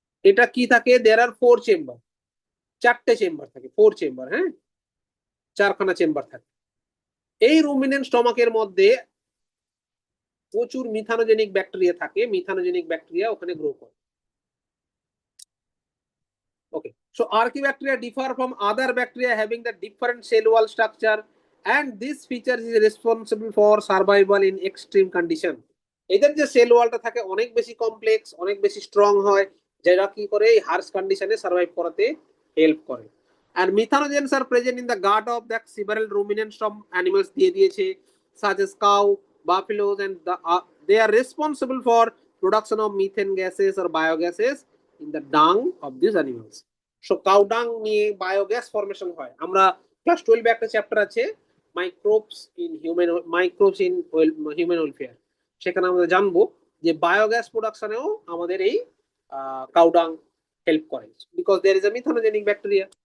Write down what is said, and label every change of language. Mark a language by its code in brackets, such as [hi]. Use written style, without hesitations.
[bn] এটা কি থাকে? [en] There are 4 chamber. [bn] 4টে চেম্বার থাকে, 4 চেম্বার, হ্যাঁ, 4খানা চেম্বার থাকে। এই রুমিনেন্ট স্টমাকের মধ্যে প্রচুর মিথানোজেনিক ব্যাকটেরিয়া থাকে। মিথানোজেনিক ব্যাকটেরিয়া ওখানে গ্রো করে। [en] Okay, so archaebacteria differ from other bacteria having the different cell wall structure, and this feature is responsible for survival in extreme condition. [bn] এদের যে সেল ওয়ালটা থাকে অনেক বেশি কমপ্লেক্স, অনেক বেশি স্ট্রং হয়, যেটা কি করে এই হার্শ কন্ডিশনে সার্ভাইভ করাতে হেল্প করে। [en] and methanogens are present in the gut of the several ruminants from animals [bn] দিয়ে দিয়েছে, [en] such as cow, buffaloes, and they are responsible for production of methane gases or biogases in the dung of these animals. So cow dung [bn] নিয়ে biogas formation হয়। আমরা class 12 এ একটা chapter আছে microbes in human welfare, সেখানে আমরা জানবো যে biogas প্রোডাকশনেও আমাদের এই কাউ ডাং হেল্প করে, [en] Because there is a methanogenic bacteria.